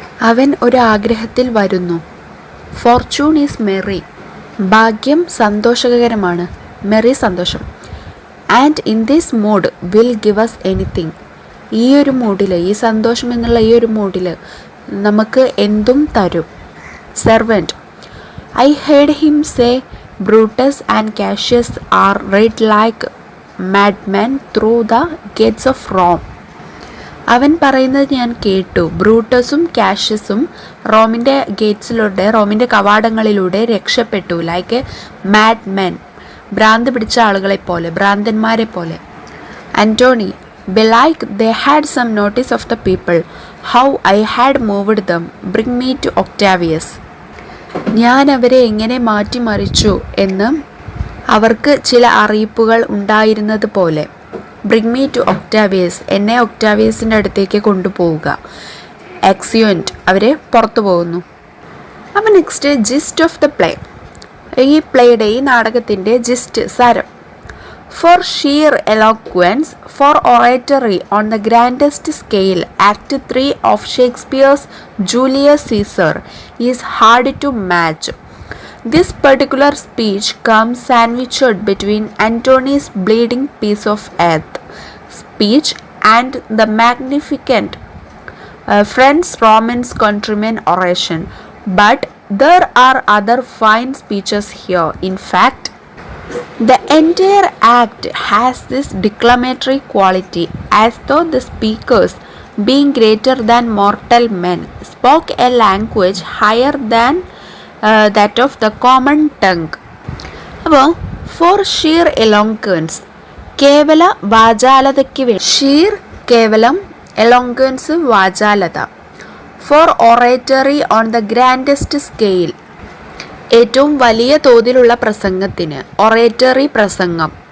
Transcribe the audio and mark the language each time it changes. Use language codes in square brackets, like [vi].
[ml] അവൻ ഒരു ആഗ്രഹത്തിൽ വരുന്നു. [en] fortune is merry, [ml] ഭാഗ്യം സന്തോഷകരമാണ്, മെറി സന്തോഷം. [en] and in this mood will give us anything, [ml] ഈ ഒരു മൂഡിൽ, ഈ സന്തോഷം എന്നുള്ള ഈ ഒരു മൂഡിൽ നമുക്ക് എന്തും തരും. [en] Servant, I heard him say Brutus and Cassius are read like madmen through the gates of Rome. [ml] അവൻ പറയുന്നത് ഞാൻ കേട്ടു, ബ്രൂട്ടസും കാഷ്യസും റോമിൻ്റെ ഗേറ്റ്സിലൂടെ, റോമിൻ്റെ കവാടങ്ങളിലൂടെ രക്ഷപ്പെട്ടു. [en] like mad men, [ml] ഭ്രാന്ത് പിടിച്ച ആളുകളെപ്പോലെ, ഭ്രാന്തന്മാരെ പോലെ. [en] Antony, belike they had some notice of the people, how I had moved them, bring me to Octavius. [ml] ഞാൻ അവരെ എങ്ങനെ മാറ്റിമറിച്ചു എന്ന് അവർക്ക് ചില അറിയിപ്പുകൾ ഉണ്ടായിരുന്നത് പോലെ. [en] bring me to Octavius, [ml] എന്നെ ഒക്ടാവിയസിൻ്റെ അടുത്തേക്ക് കൊണ്ടുപോവുക. എക്സിയോൻറ്റ്, അവരെ പുറത്തു പോകുന്നു. അപ്പോൾ [en] next gist of the play, [ml] ഈ പ്ലേയുടെ, ഈ നാടകത്തിൻ്റെ ജിസ്റ്റ്, സാരം. [en] For sheer eloquence, for oratory on the grandest scale, Act 3 of Shakespeare's Julius Caesar is hard to match. This particular speech comes sandwiched between Antony's bleeding piece of earth speech and the magnificent Friends, Romans, Countrymen oration. But there are other fine speeches here. In fact, the entire act has this declamatory quality, as though the speakers, being greater than mortal men, spoke a language higher than that of the common tongue. [ml] അപ്പോൾ [en] for sheer eloquence, [ml] കേവല വാചാലതയ്ക്ക് വേണ്ടി, ഷീർ കേവലം, എലോങ്ക്വൻസ് വാചാലത. [en] for oratory on the grandest scale, [ml] ഏറ്റവും വലിയ തോതിലുള്ള പ്രസംഗത്തിന്, [en] Oratory പ്രസംഗം.